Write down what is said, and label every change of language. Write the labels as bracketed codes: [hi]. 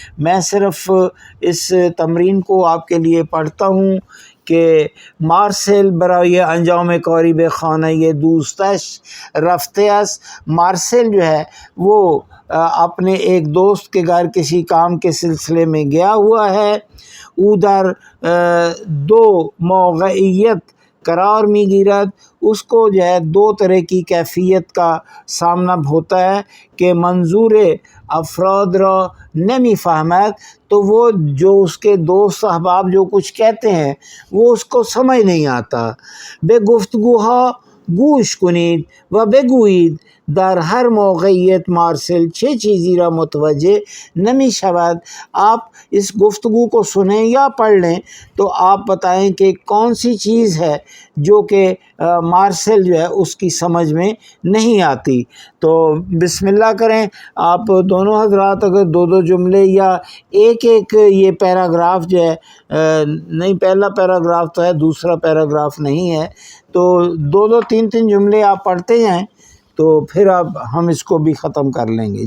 [ur] میں صرف اس تمرین کو آپ کے لیے پڑھتا ہوں کہ [fa] مارسل برای انجام کاری بے خانہ یہ دوستش رفته است. [ur] مارسل جو ہے وہ اپنے ایک دوست کے گھر کسی کام کے سلسلے میں گیا ہوا ہے. [fa] او در دو موقعیت قرار می گیرد. [ur] اس کو جو ہے دو طرح کی کیفیت کا سامنا ہوتا ہے کہ [fa] منظور افراد را نمی فہمد. [ur] تو وہ جو اس کے دوست احباب جو کچھ کہتے ہیں وہ اس کو سمجھ نہیں آتا. [fa] بے گفتگوها گوش کنید و بگویید در ہر موقعیت مارسل چه چیزی را متوجہ نمی شود. [ur] آپ اس گفتگو کو سنیں یا پڑھ لیں تو آپ بتائیں کہ کون سی چیز ہے جو کہ مارسل جو ہے اس کی سمجھ میں نہیں آتی. تو بسم اللہ کریں آپ دونوں حضرات. اگر دو دو جملے یا ایک ایک یہ پیراگراف جو ہے نہیں پہلا پیراگراف تو ہے دوسرا پیراگراف نہیں ہے تو دو دو تین تین جملے آپ پڑھتے جائیں تو پھر اب ہم اس کو بھی ختم کر لیں گے.